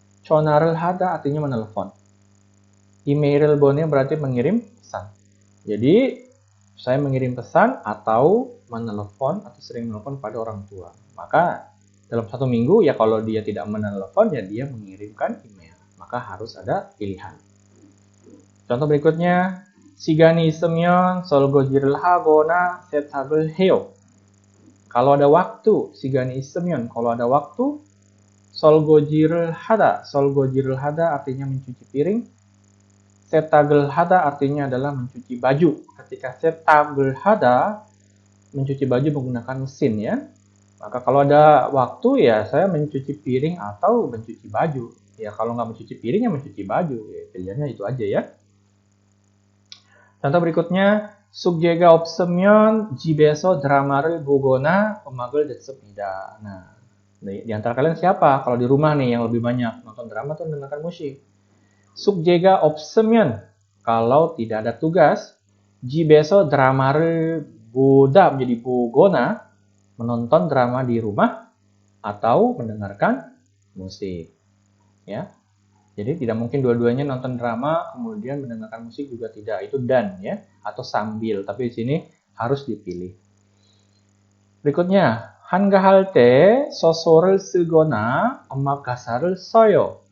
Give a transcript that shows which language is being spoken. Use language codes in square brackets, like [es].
[id] Chonarel hada artinya menelpon. Email boneo berarti mengirim pesan. Jadi, saya mengirim pesan atau menelpon atau sering menelpon pada orang tua. Maka, dalam satu minggu, ya kalau dia tidak menelpon, ya dia mengirimkan email. Maka harus ada pilihan. Contoh berikutnya, [ko] 시간이 있으면 설거지를 하거나 세탁을 해요. [id] Kalau ada waktu, [ko] 시간이 있으면, [id] kalau ada waktu, [ko] 설거지를 하다 [id] artinya mencuci piring. [ko] 세탁을 하다 [id] artinya adalah mencuci baju. Ketika 세탁을 하다, mencuci baju menggunakan mesin ya. Maka kalau ada waktu ya saya mencuci piring atau mencuci baju. Ya kalau nggak mencuci piring ya mencuci baju. Ya, pilihannya itu aja ya. Contoh berikutnya, [ko] 숙제가 없으면 집에서 드라마를 보거나 음악을 듣습니다. [id] Nah, di antara kalian siapa? Kalau di rumah nih yang lebih banyak nonton drama atau mendengarkan musik. [ko] 숙제가 없으면, [id] kalau tidak ada tugas, [ko] 집에서 드라마를 보다 [id] menjadi [ko] 보거나, [id] menonton drama di rumah atau mendengarkan musik. Ya. Jadi tidak mungkin dua-duanya nonton drama kemudian mendengarkan musik juga tidak, itu dan ya atau sambil, tapi di sini harus dipilih. Berikutnya, [ko] 한가할 때 소설을 쓰거나 음악 가사를 써요.